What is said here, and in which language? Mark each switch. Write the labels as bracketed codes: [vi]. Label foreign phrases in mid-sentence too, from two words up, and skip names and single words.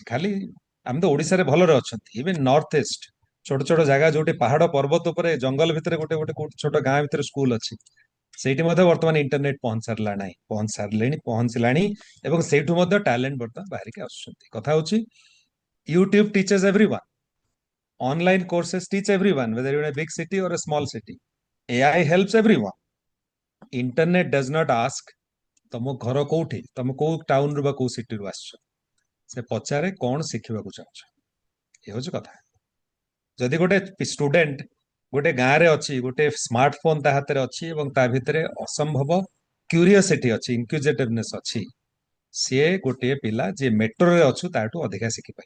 [or] ଖାଲି ଆମେ ତ ଓଡିଶାରେ ଭଲରେ ଅଛନ୍ତି, ଇଭେନ୍ ନର୍ଥ ଇଷ୍ଟ ଛୋଟ ଛୋଟ ଜାଗା ଯୋଉଠି ପାହାଡ ପର୍ବତ ଉପରେ ଜଙ୍ଗଲ ଭିତରେ ଗୋଟେ ଗୋଟେ କୋଉଠି ଛୋଟ ଗାଁ ଭିତରେ ସ୍କୁଲ ଅଛି, ସେଇଠି ମଧ୍ୟ ବର୍ତ୍ତମାନ ଇଣ୍ଟରନେଟ ପହଞ୍ଚିଲାଣି ଏବଂ ସେଇଠୁ ମଧ୍ୟ ଟ୍ୟାଲେଣ୍ଟ ବର୍ତ୍ତମାନ ବାହାରିକି ଆସୁଛନ୍ତି। କଥା ହଉଛି [en] YouTube teaches everyone, online courses teach everyone, whether you're in a big city or a small city. AI helps everyone. Internet does not ask [or] ତମ ଘର କୋଉଠି, ତମ କୋଉ ଟାଉନ ରୁ ବା କୋଉ ସିଟିରୁ ଆସିଛ, ସେ ପଚାରେ କଣ ଶିଖିବାକୁ ଚାହୁଁଛ। ଏ ହଉଛି କଥା। ଯଦି ଗୋଟେ ଷ୍ଟୁଡେଣ୍ଟ ଗୋଟେ ଗାଁରେ ଅଛି, ଗୋଟେ ସ୍ମାର୍ଟଫୋନ ତା ହାତରେ ଅଛି ଏବଂ ତା ଭିତରେ ଅସମ୍ଭବ କ୍ୟୁରିଓସିଟି ଅଛି, ଇନକ୍ୟୁଜେଟିଭନେସ୍ ଅଛି, ସିଏ ଗୋଟିଏ ପିଲା ଯିଏ ମେଟ୍ରୋରେ ଅଛୁ ତାଠୁ ଅଧିକା ଶିଖିପାରିବ।